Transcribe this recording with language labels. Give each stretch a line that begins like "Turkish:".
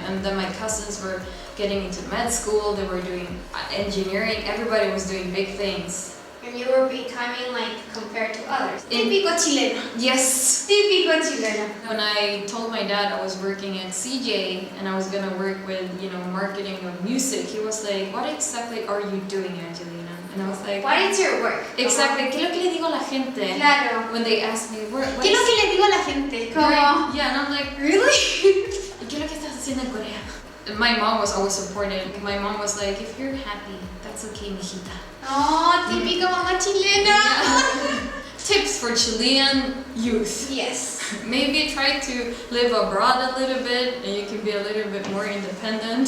English: And then my cousins were getting into med school, they were doing engineering, everybody was doing big things. And you were becoming like compared to others.
Spanish: Típico chileno.
English: Yes.
Spanish: Típico chileno.
English: When I told my dad I was working at CJ and I was gonna work with, marketing of music, he was like, what exactly are you doing, Angelina? And I was like, What is your work? exactly,
Spanish: ¿qué es lo que le digo a la gente? Claro.
English: When they ask me, what
Spanish: ¿Qué es lo que le digo a la gente? Como,
English: Right. Yeah, and I'm like, really?
Spanish: ¿y qué es lo que estás haciendo en Corea?
English: And my mom was always supportive. My mom was like, if you're happy, that's okay, mijita.
Spanish: Oh, típico mamá chilena.
English: Tips for Chilean youth. Yes. Maybe try to live abroad a little bit and you can be a little bit more independent.